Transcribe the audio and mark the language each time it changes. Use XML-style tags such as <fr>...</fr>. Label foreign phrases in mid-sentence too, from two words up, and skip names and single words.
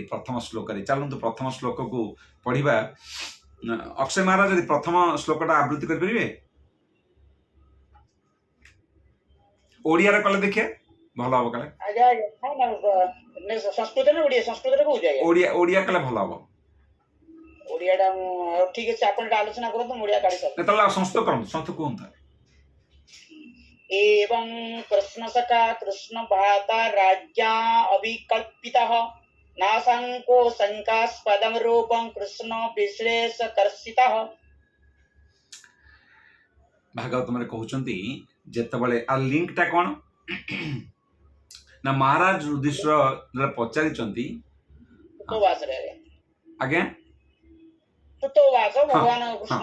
<or>ପ୍ରଥମ ଶ୍ଲୋକରେ ଚାଲନ୍ତୁ ପ୍ରଥମ ଶ୍ଲୋକକୁ ପଢିବା। ଅକ୍ଷୟ ମହାରାଜ ଯଦି ପ୍ରଥମ ଶ୍ଲୋକଟା ଆବୃତ୍ତି କରିପାରିବେ ଓଡ଼ିଆରେ କଲେ ଦେଖିବା ଭଲ ହବ। କାଳେ ଆଜ୍ଞା ଆଜ୍ଞା ସଂସ୍କୃତରେ ଓଡ଼ିଆ ସଂସ୍କୃତରେ କହୁଛି ଆଜ୍ଞା। ଓଡ଼ିଆ କଲେ ଭଲ ହବ। ଓଡ଼ିଆଟା ମୁଁ ଠିକ ଅଛି, ଆପଣ ଏଇଟା ଆଲୋଚନା କରନ୍ତୁ, ମୁଁ ଓଡ଼ିଆ କାଢ଼ି ସାରିବି। ତାହେଲେ ସଂସ୍କୃତ କରନ୍ତୁ, ସଂସ୍କୃତ କୁହନ୍ତୁ।</or> <sa>एवं कृष्णसखा कृष्णभ्राता राज्ञा अभिकल्पितः नाशङ्को शङ्कास्पदं रूपं कृष्ण विश्लेषकर्षितः।</sa> <or>ଭାଗବତରେ କହୁଛନ୍ତି ଯେତେବେଳେ ଆ ଲିଙ୍କଟା କ'ଣ ନା ମହାରାଜ ଯୁଧିଷ୍ଠିର ପଚାରିଛନ୍ତି ଆଜ୍ଞା ଭଗବାନ କୃଷ୍ଣ</or>